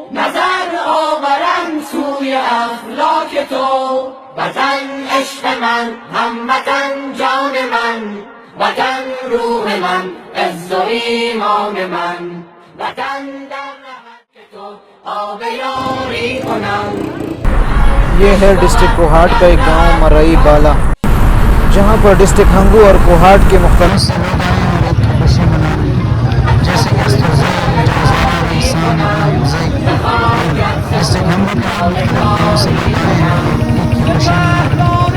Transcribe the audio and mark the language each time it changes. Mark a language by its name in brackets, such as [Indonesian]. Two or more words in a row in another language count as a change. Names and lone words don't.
[Persian] نظر آورن سوی افلاک تو. وطن عشق من هموطن جان من، وطن روح من عز و ایمان من. وطن در رهت تو آب یاری کنم. [Urdu] یہ ہے ڈسٹرکٹ کوہاٹ کا ایک گاؤں مرئی بالا، جہاں پر ڈسٹرکٹ ہنگو اور کوہاٹ کے مختلف سے لوگ آئے ہیں عید کی خوشی منانے. جیسے کہ ڈسٹرکٹ ہنگو گاؤں سے لوگ آئے ہیں عید کی خوشی منانے.